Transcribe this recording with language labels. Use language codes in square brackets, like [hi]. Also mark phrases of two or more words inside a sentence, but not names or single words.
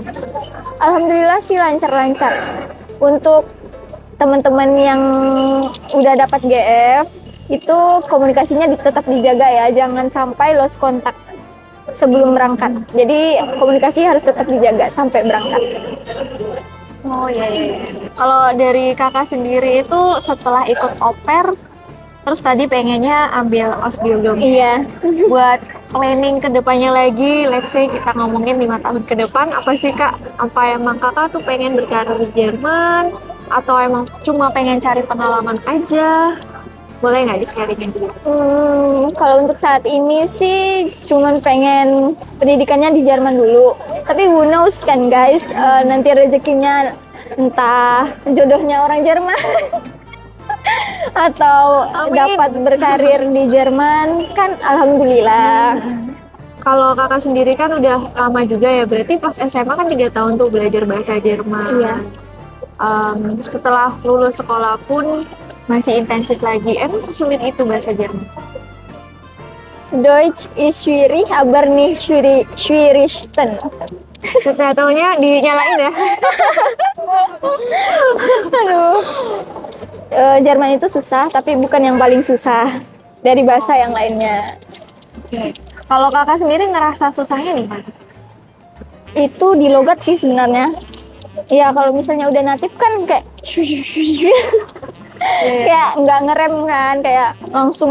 [id] Alhamdulillah sih lancar-lancar. Untuk teman-teman yang udah dapat GF itu komunikasinya tetap dijaga ya, jangan sampai [en] lost kontak [id] sebelum berangkat. Jadi komunikasi harus tetap dijaga sampai berangkat. Oh iya. Kalau dari kakak sendiri itu setelah ikut au pair, terus tadi pengennya ambil Ausbildung. Iya. Buat planning ke depannya lagi, [en] let's say [id] kita ngomongin 5 tahun ke depan, apa sih kak? Apa emang kakak tuh pengen berkarir di Jerman? Atau emang cuma pengen cari pengalaman aja? Boleh nggak di-sharingin dulu? Kalau untuk saat ini sih cuman pengen pendidikannya di Jerman dulu. Tapi [en] who knows [id] kan guys, nanti rezekinya entah jodohnya orang Jerman atau dapat berkarir di Jerman kan alhamdulillah. Kalau kakak sendiri kan udah lama juga ya, berarti pas SMA kan 3 tahun tuh belajar bahasa Jerman. Iya. Setelah lulus sekolah pun masih intensif lagi. Emang sesulit itu bahasa Jerman? [de] Deutsch ist schwierig, aber nicht schwierigsten. [id] Setelah tahunnya dinyalain ya? Aduh. Jerman itu susah, tapi bukan yang paling susah dari bahasa yang lainnya. Oke. Kalau kakak sendiri ngerasa susahnya nih, Pak? Itu di logat sih sebenarnya. Ya kalau misalnya udah natif kan kayak kayak nggak ngerem kan, kayak langsung.